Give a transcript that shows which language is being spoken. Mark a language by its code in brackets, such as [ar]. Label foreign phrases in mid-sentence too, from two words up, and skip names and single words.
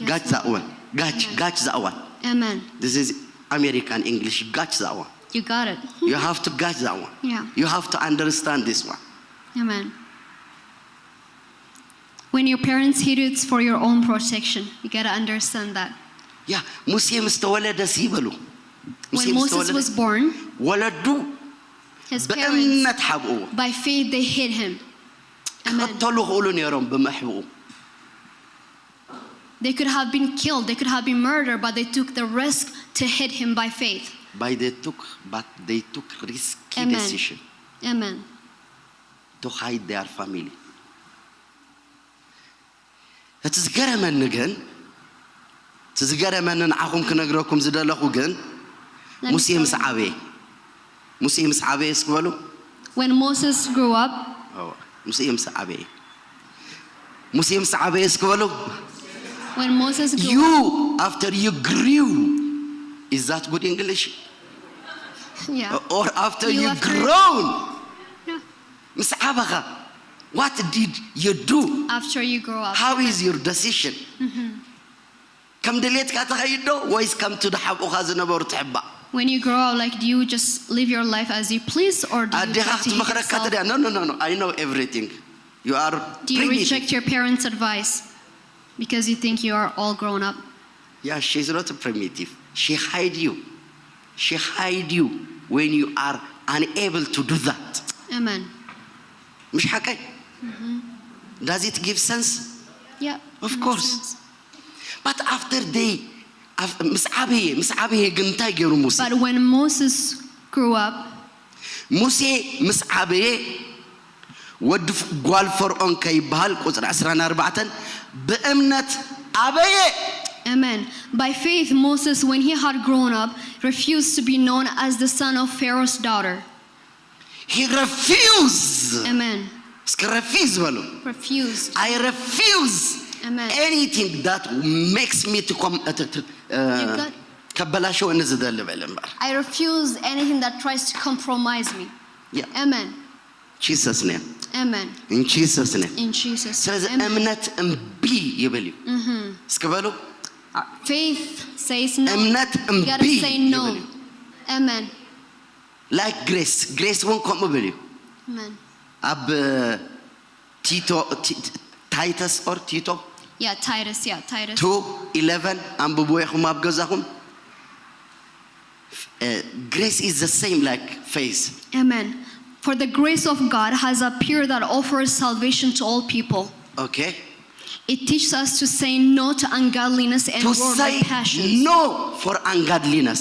[en] Catch that one. Catch that one. Amen. This is American English. Catch that one. You got it. You have to catch that one. Yeah. You have to understand this one. Amen. When your parents hid you, it's for your own protection. You gotta understand that. Yeah. [ti] ሙሴ ምስ ተወለደ ሲበሉ [en] When Moses was born, [ti] ወለዱ [en] his parents, [ti] በእምነት ሓብኡ [en] by faith, they hid him. Amen. [ti] ክተሉ ክእሉ ነይሮም ብምሕብኡ. [en] They could have been killed, they could have been murdered, but they took the risk to hid him by faith. But they took risky Amen. decision Amen. to hide their family. [ti] እቲ ዝገረመኒ ግን እቲ ዝገረመኒ ንዓኹም ክነግረኩም ዝደለኹ ግን [en] Let me [ti] ሙሴ [en] tell [ti] ምስ [en] you. [ti] ዓበየ እስክበሉ [en] When Moses grew up, [ti] ሙሴ ምስ ዓበየ እስክበሉ [en] when Moses grew you up, after you grew, is that good English? yeah. Or after You you after- grown, Yeah. [ti] ምስ ዓበኻ [en] what did you do? After you grow up. How is your decision? [ti] ከም ድሌትካ ተኸይድ ዶ ወይስ ከምቲ ድሓብኡኻ ዝነበሩ ትሕባእ? [en] When you grow up, like, do you just live your life as you please, or do you [ti] ኣዴኻ [en] try to hit [ti] ክትመኽረካ [en] yourself? ተድያ no I know everything. You are Do you primitive. reject your parents' advice because you think you are all grown up? Yeah, she's not primitive. She hide you when you are unable to do that. Amen. [ar] مش حكاية. [en] Does it give sense? Yeah. Of makes course. sense. But after [ti] ምስ ዓበየ ግን እንታይ ገይሩ ሙሴ? [en] But when Moses grew up, [ti] ሙሴ ምስ ዓበየ ወዲ ጓል ፈርዖን ከይበሃል ቁፅሪ 14 ብእምነት ዓበየ. [en] amen. By faith, Moses, when he had grown up, refused to be known as the son of Pharaoh's daughter. He refused. Amen. [ti] እስኪ refuse በሉ. [en] Refused. I refuse Amen. anything that makes me to come got- [ti] ከበላሸው እንዝደል በል እምበር. [en] I refuse anything that tries to compromise me. Yeah. Amen. Jesus name. Amen. In Jesus name. In Jesus. [ti] ስለዚህ [en] Amen. [ti] እምነት እምቢ ይበል እዩ እስኪ በሉ [en] Faith says no. [ti] እምነት [en] You [ti] እምቢ [en] gotta say no. [ti] ይበል እዩ [en] Amen. like grace [ti] እውን ከምኡ በል እዩ [en] Amen. [ti] ኣብ ቲቶ ታይተስ ኦር ቲቶ [en] Yeah, Titus. Yeah, Titus. 2:11 [ti] አንብቦ ይኹም ኣብ ገዛኹም [en] grace is the same like faith. Amen. For the grace of God has appeared that offers salvation to all people. Okay, It teaches us to say no to ungodliness and to worldly say passions. no for ungodliness.